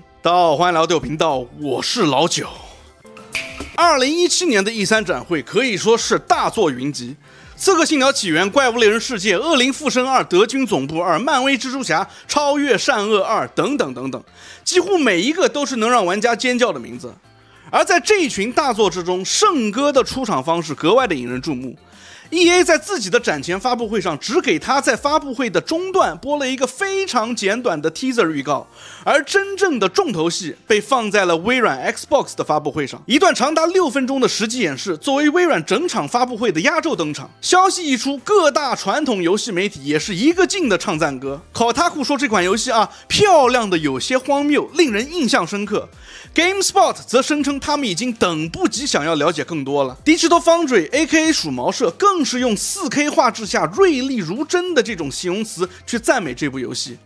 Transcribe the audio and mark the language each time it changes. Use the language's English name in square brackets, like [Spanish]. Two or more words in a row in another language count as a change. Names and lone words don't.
[Chinese] 大家好，歡迎來到隊友頻道，我是老九。2017年的 E3 展會可以說是大作雲集，刺客信條起源、怪物獵人世界、惡靈附身2、德軍總部2、漫威蜘蛛俠、超越善惡2等等等等，幾乎每一個都是能讓玩家尖叫的名字。而在這一群大作之中，聖歌的出场方式格外的引人注目。EA 在自己的展前发布會上只給他在发布會的中段播了一個非常簡短的 teaser 預告，而真正的重頭戲被放在了微軟 Xbox 的发布會上，一段長達6分鐘的實際演示作為微軟整場发布會的壓軸登場。消息一出，各大傳統遊戲媒體也是一個勁的唱讚歌。Kotaku 說這款遊戲啊，漂亮的有些荒謬，令人印象深刻。GameSpot 則聲稱他們已經等不及想要了解更多了。Digital Foundry AKA 鼠毛社更是用 4K 畫質下銳利如針的這種形容詞去讚美這部遊戲。